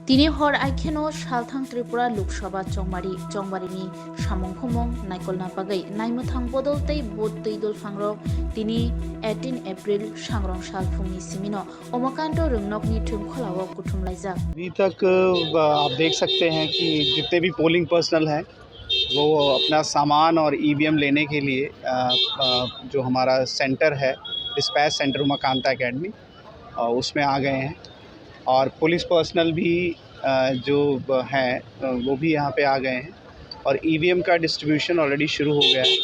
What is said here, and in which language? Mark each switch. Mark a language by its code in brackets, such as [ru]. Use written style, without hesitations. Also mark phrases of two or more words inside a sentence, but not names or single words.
[trp] Tini hor aikeno Salthang Tripura Loksabha Chongbarini Samung Phumung Naikolna Bagai Naimuthang Bodol tei Bot Teidul Phangrok Tini 18 April Sangrong Salphungni Simino Omakanto Rungnokni Thumkholao Kuthumlaijak। [hi] अभी तक आप देख सकते हैं कि जितने भी [en] polling personnel [hi] हैं वो अपना सामान और ईवीएम लेने के लिए जो हमारा सेंटर है [en] dispatch center [hi] उमाकांता एकेडमी उसमें आ गए हैं और [en] police personnel [hi] भी जो हैं वो भी यहाँ पे आ गए हैं और ईवीएम का डिस्ट्रीब्यूशन ऑलरेडी शुरू हो गया है।